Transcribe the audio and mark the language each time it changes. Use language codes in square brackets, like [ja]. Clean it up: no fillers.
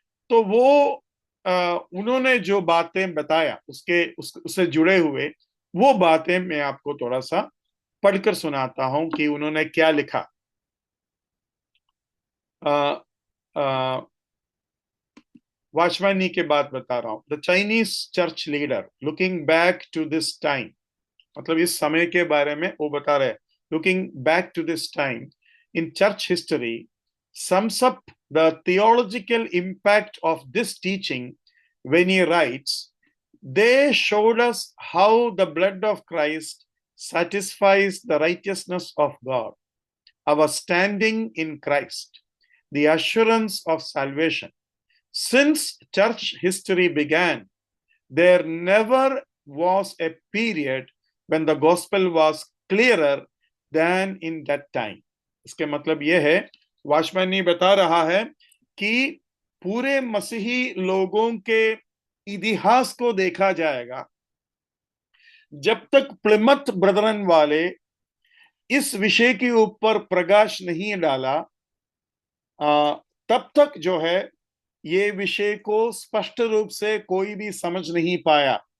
[hi] तो वो उन्होंने जो बातें बताया उससे जुड़े हुए वो बातें मैं आपको थोड़ा सा पढ़कर सुनाता हूं कि उन्होंने क्या लिखा। वाचमैनी के बात बता रहा हूं। [en] the Chinese church leader looking back to this time, [hi] मतलब इस समय के बारे में वो बता रहे, [en] Looking back to this time in church history sums up the theological impact of this teaching when he writes, they showed us how the blood of Christ satisfies the righteousness of God, our standing in Christ, the assurance of salvation. Since church history began, there never was a period when the gospel was clearer than in that time. [hi] इसके मतलब यह है, watchman ये बता रहा है कि पूरे मसीही लोगों के इतिहास को देखा जाएगा, जब तक प्लिमथ ब्रदरन वाले इस विषय के ऊपर प्रकाश नहीं डाला, तब तक जो है ये विषय को स्पष्ट रूप से कोई भी समझ नहीं पाया।